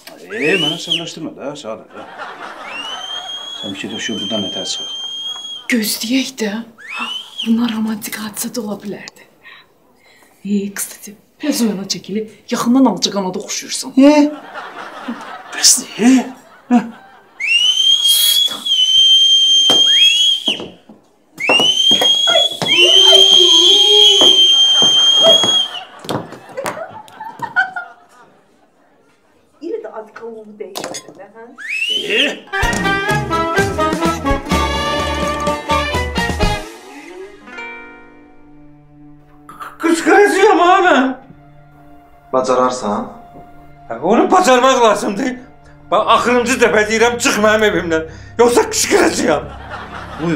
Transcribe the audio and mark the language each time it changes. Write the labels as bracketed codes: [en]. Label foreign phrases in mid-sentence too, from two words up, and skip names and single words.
[az] Mənə səbləşdirmə də, Səadət. Sən bir şey düşür, buradan nətər çıxır? Gözləyək də. Bunlar romantik hadisə də ola bilərdi. Kıstati, biraz o yana çəkili, yaxından alacaqana da oxşuyursan. Bəs nə? [tr] Yine de adı kavuğunu değişmedi ha? Kışkıracağım ha ben. [az] Bacararsan? Onu bacarmak lazımdı. Bak axırıncı dəfə deyirəm, çıx mənim evimdən. Yoxsa qışqıracağam. Buyur.